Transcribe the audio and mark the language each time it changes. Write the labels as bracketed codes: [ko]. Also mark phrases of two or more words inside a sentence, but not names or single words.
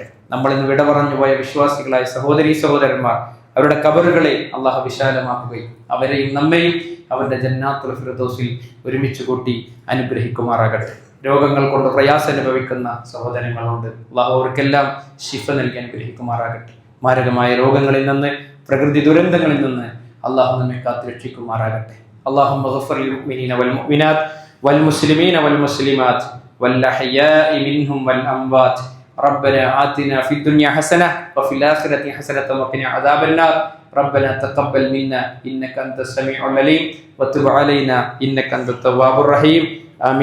[ml] നമ്മൾ ഇന്ന് വിട പറഞ്ഞു പോയ വിശ്വാസികളായ സഹോദരീ സഹോദരന്മാർ, അവരുടെ ഖബറുകളെ അള്ളാഹു വിശാലമാക്കുകയും അവരെയും നമ്മയും അവരുടെ ജന്നാത്തുൽ ഫിർദൗസിൽ ഒരുമിച്ച് കൂട്ടി അനുഗ്രഹിക്കുമാറാകട്ടെ. രോഗങ്ങൾ കൊണ്ട് പ്രയാസം അനുഭവിക്കുന്ന സഹോദരങ്ങളുണ്ട്, അള്ളാഹു അവർക്കെല്ലാം ശിഫ നൽകി അനുഗ്രഹിക്കുമാറാകട്ടെ. മാരകമായ രോഗങ്ങളിൽ നിന്ന്, പ്രകൃതി ദുരന്തങ്ങളിൽ നിന്ന് അള്ളാഹു നമ്മെ കാത്തുരക്ഷിക്കുമാറാകട്ടെ. [ar] اللهم اغفر للمؤمنين والمؤمنات والمسلمين والمسلمات والأحياء منهم والأموات. ربنا آتنا في الدنيا حسنة وفي الآخرة حسنة وقنا عذاب النار. ربنا تقبل منا إنك أنت السميع العليم وتب علينا إنك أنت التواب الرحيم.